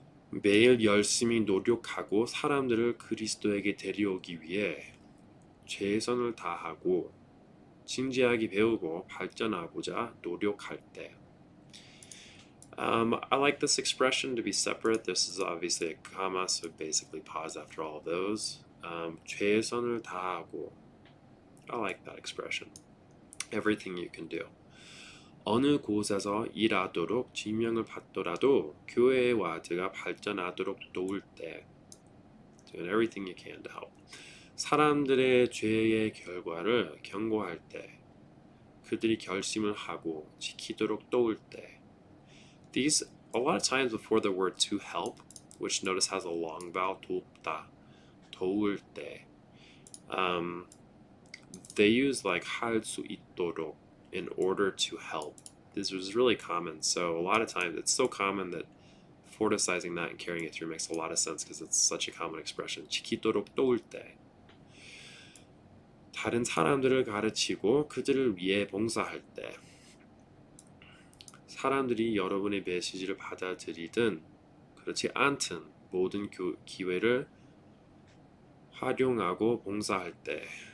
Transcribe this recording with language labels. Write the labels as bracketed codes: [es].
[ko] 매일 열심히 노력하고 사람들을 그리스도에게 데려오기 위해 최선을 다하고 진지하게 배우고 발전하고자 노력할 때. [en] I like this expression to be separate. This is obviously a comma, so basically pause after all of those. [ko] 최선을 다하고 [en] I like that expression. Everything you can do. [ko] 어느 곳에서 일하도록 지명을 받더라도 교회의 와드가 발전하도록 도울 때 [en] Doing everything you can to help. [ko] 사람들의 죄의 결과를 경고할 때 그들이 결심을 하고 지키도록 도울 때 [en] These, a lot of times before the word to help, which notice has a long vowel, 돕다, 도울 때 they use like [ko] 할 수 있도록 [en] in order to help. This was really common. So a lot of times it's so common that forticizing that and carrying it through makes a lot of sense because it's such a common expression. [ko] 지키도록 도울 때. 다른 사람들을 가르치고 그들을 위해 봉사할 때. 사람들이 여러분의 메시지를 받아들이든 그렇지 않든 모든 기회를 활용하고 봉사할 때.